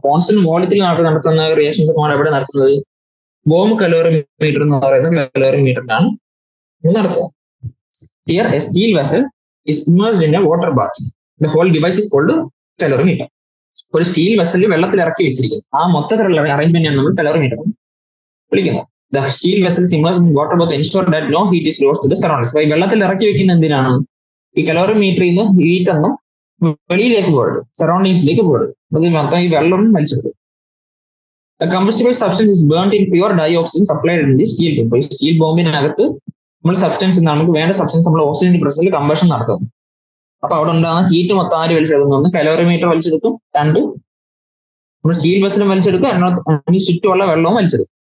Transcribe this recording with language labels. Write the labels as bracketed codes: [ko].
[ml] Constant വോളിയത്തിൽ നടത്തുന്ന reactions ഒക്കെ എവിടെ നടത്തുന്നത്? ബോം കലോറിമീറ്റർ എന്ന് പറയുന്ന കലോറിമീറ്ററിലാണ് നടത്തുക. [en] Here a steel vessel is immersed in a water bath. The whole device is called calorimeter. [ml] ഒരു സ്റ്റീൽ വെസലിൽ വെള്ളത്തിൽ ഇറക്കി വെച്ചിരിക്കുന്നത് ആ മൊത്തത്തിലുള്ള അറേഞ്ച്മെന്റാണ് നമ്മൾ കലോറിമീറ്റർ വിളിക്കുന്നത്. [en] The steel vessel is immersed in water bath to ensure that no heat is lost to the surroundings. [ml] ഈ വെള്ളത്തിൽ ഇറക്കി വെക്കുന്ന എന്തിനാണ്? ഈ കലോറിമീറ്ററിൽ നിന്ന് ഹീറ്റ് ഒന്നും വെളിയിലേക്ക് പോകരുത്, സറൗണ്ടിങ്സിലേക്ക് പോകരുത്. അത് മൊത്തം ഈ വെള്ളം വലിച്ചെടുക്കും. [en] A combustible substance is burnt in pure dioxin supplied in the steel bomb. [ml] ഈ സ്റ്റീൽ ബോംബിനകത്ത് നമ്മൾ സബ്സ്റ്റൻസ് നമുക്ക് വേണ്ട സബ്സ്റ്റൻസ് നമ്മൾ ഓക്സിജൻ പ്രഷറിൽ കമ്പഷൻ നടത്തുന്നു. അപ്പൊ അവിടെ ഉണ്ടാകുന്ന ഹീറ്റ് മൊത്തം ആര് വലിച്ചെടുക്കുന്നു? ഒന്ന് കലോറിമീറ്റർ വലിച്ചെടുക്കും, രണ്ട് നമ്മൾ സ്റ്റീൽ വെസലും വലിച്ചെടുക്കും, അതിന് ചുറ്റുമുള്ള വെള്ളവും വലിച്ചെടുക്കും.